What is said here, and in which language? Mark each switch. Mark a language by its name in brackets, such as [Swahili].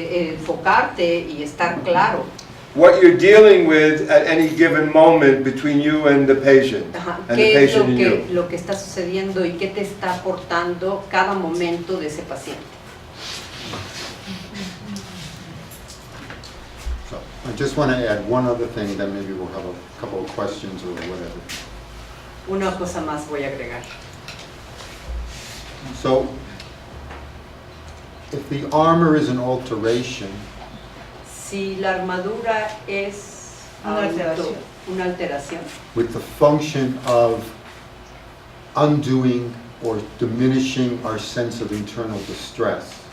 [Spanish] enfocarte y estar claro [English] what you're dealing with at any given moment between you and the patient, ajá, and the [Spanish] qué es [English] patient and you. [Spanish] lo que está sucediendo y qué te está aportando cada momento de ese paciente. [English] So I just want to add one other thing, then maybe we'll have a couple of questions or whatever. [Spanish] Una cosa más voy a agregar. [English] So, if the armor is an alteration, [Spanish] Si la armadura es una alteración [English] with the function of undoing or diminishing our sense of internal distress,